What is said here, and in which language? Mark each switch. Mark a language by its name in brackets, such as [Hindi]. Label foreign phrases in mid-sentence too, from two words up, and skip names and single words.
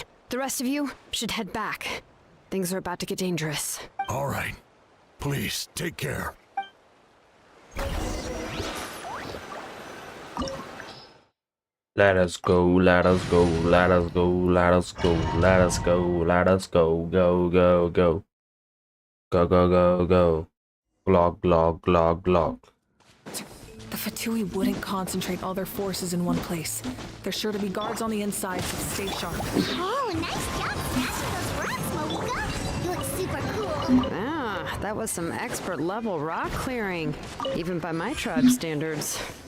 [English] The rest of you should head back. Things are about to get dangerous. All right. Please, take care. Let us go, let us go, let us go, let us go, let us go, let us go, go, go, go. Go, go, go, go. Glog, glog, glog, glog. The Fatui wouldn't concentrate all their forces in one place. There's sure to be guards on the inside, so stay sharp. Oh, nice job smashing those rocks, Mocha. You look super cool. Ah, that was some expert level rock clearing, even by my tribe standards.